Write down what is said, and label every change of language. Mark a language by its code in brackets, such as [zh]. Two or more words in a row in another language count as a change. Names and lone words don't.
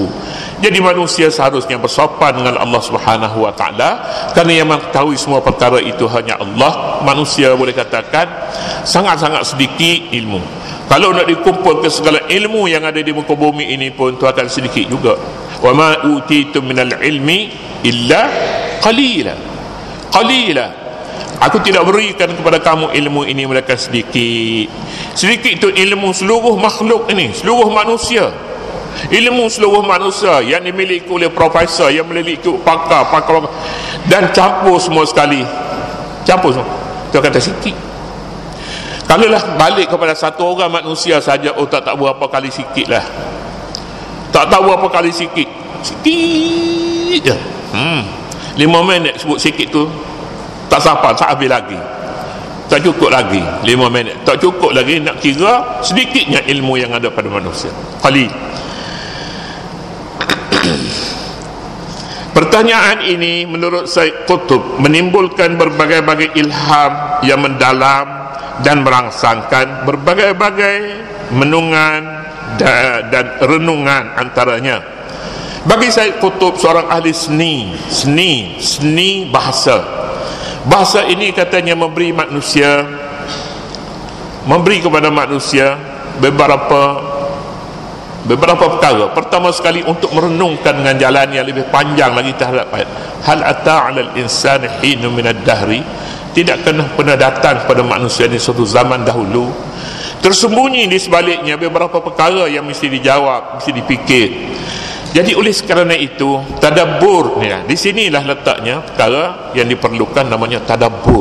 [ms] Jadi manusia seharusnya bersopan dengan Allah [ar] سبحانه وتعالى, [ms] kerana yang mengetahui semua perkara itu hanya Allah. Manusia boleh katakan sangat-sangat sedikit ilmu. Kalau nak dikumpulkan segala ilmu yang ada di muka bumi ini pun, itu akan sedikit juga. [ar] وما أوتيتم من العلم إلا قليلا. [ms] Aku tidak berikan kepada kamu ilmu ini melainkan sedikit. Sedikit itu ilmu seluruh makhluk ini, seluruh manusia. Ilmu seluruh manusia yang dimiliki oleh profesor, yang memiliki pakar, dan campur semua sekali. Campur semua. Itu kata sikit. Kalaulah balik kepada satu orang manusia saja, oh tak berapa kali sikit lah. Tak tahu berapa kali sikit. Sikit je. 5 minit sebut sikit tu tak sampai, tak habis lagi. Tak cukup lagi 5 minit. Tak cukup lagi nak kira sedikitnya ilmu yang ada pada manusia. Qalil. Pertanyaan ini menurut Syed Qutb menimbulkan berbagai-bagai ilham yang mendalam dan merangsangkan berbagai-bagai menungan dan renungan antaranya. Bagi Syed Qutb, seorang ahli seni bahasa ini katanya memberi kepada manusia beberapa perkara. Pertama sekali, untuk merenungkan dengan jalan yang lebih panjang lagi terhadap hal [ar] أتى على الإنسان حين من الدهر, [ms] tidak pernah datang kepada manusia di suatu zaman dahulu tersembunyi di sebaliknya beberapa perkara yang mesti dijawab, mesti dipikir. Jadi oleh kerana itu, tadabbur ni, di sinilah letaknya perkara yang diperlukan, namanya tadabbur.